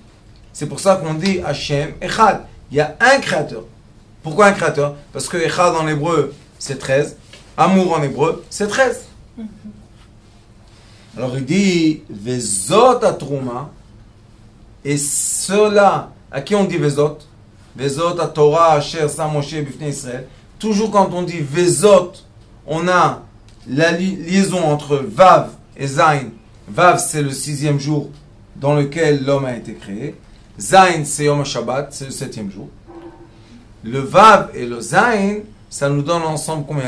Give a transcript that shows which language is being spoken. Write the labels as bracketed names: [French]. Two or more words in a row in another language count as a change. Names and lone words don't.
[French] C'est pour ça qu'on dit Hachem Echad. Il y a un créateur. Pourquoi un créateur? Parce que Echad en hébreu, c'est 13. Amour en hébreu, c'est 13. Alors il dit [Hebrew] וזאת התרומה. [French] Et cela, à qui on dit Vezot? [Hebrew] וזאת התורה אשר שם משה לפני ישראל. [French] Toujours quand on dit Vezot, on a la liaison entre Vav et Zain. Vav, c'est le 6e jour dans lequel l'homme a été créé. Zain, c'est [Hebrew] יום השבת, [French] c'est le 7e jour. Le Vav et le Zain, ça nous donne ensemble combien?